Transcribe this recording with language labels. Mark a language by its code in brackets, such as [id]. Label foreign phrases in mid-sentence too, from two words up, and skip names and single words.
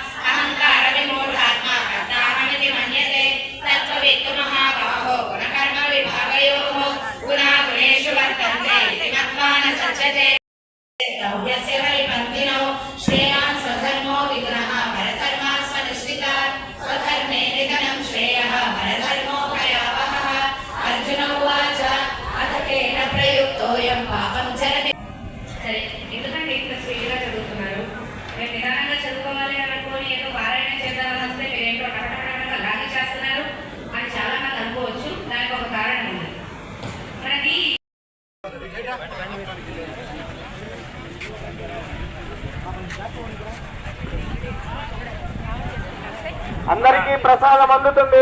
[sa] अहङ्कारविमूढात्मा कर्ताहमिति मन्यते तत्त्ववित्तु महाबाहो गुणकर्मविभागयोः गुणा गुणेषु वर्तन्ते इति मत्वा न सज्जते द्रव्यस्य परिपन्थिनो श्रेयान् स्वधर्मो विगुणः परधर्मा स्वनिष्ठितात् स्वधर्मे निधनं श्रेयः परधर्मो भयावहः अर्जुन उवाच अथ केन प्रयुक्तोऽयं पापं चरति [te] సరే ఎందుకంటే ఇంత స్పీడ్గా చదువుతున్నారు నేను నిదానంగా చదువుకోవాలి అనుకోని ఏదో పారాయణ చేద్దామని వస్తే మీరు ఏంటో టకటకటక లాగి చేస్తున్నారు అని చాలా మంది అనుకోవచ్చు. దానికి ఒక కారణం ఉంది. మనకి అందరికీ ప్రసాదం అందుతుంది.